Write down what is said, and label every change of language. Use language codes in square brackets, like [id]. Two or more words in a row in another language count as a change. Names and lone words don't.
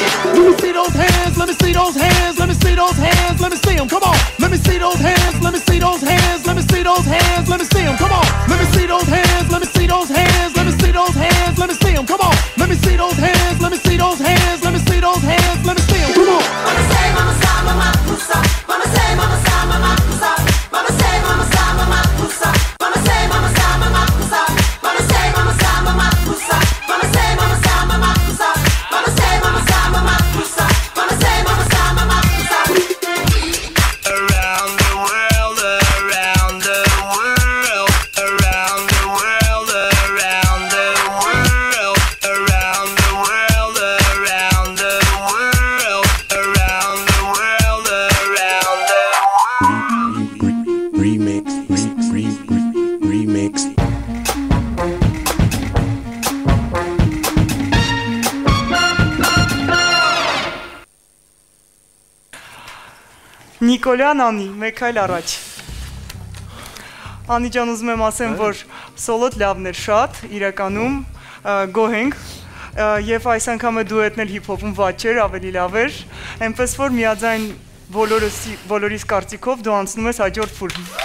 [en] Let me see those hands, let me see those hands, let me see those hands, let me see them, come on. Let me see those hands, let me see those hands, let me see those hands, let me see them, come on. Let me see those hands, let me see those hands, let me see those hands, let me see them, come on. Let me see those hands, let me see those hands, let me see those hands, let me see them, come on. Mama say, mama sa, mama pusa. Mama say, mama sa, mama pusa. Mama say, mama sa, mama pusa. Mama say, mama sa, mama pusa. Mama say, mama sa, mama pusa. Mama say, mama sa, mama pusa. Mama say, mama sa, mama pusa. Mama say, mama sa, mama pusa. Around the world, around the world, around the world, around the world, around the world, around the world, around the world, around the Remix. [hy] Նիկոլյան Անի, մեկ այլ առաջ։ Անի ջան, ուզում եմ ասեմ, որ սոլոտ լավն էր շատ, իրականում գոհենք, և այս անգամը դուետն էլ հիփ-հոփում վատ չէր, ավելի լավ էր, այնպես որ միաձայն բոլորիս կարծիքով դու անցնում ես հաջորդ փուլ։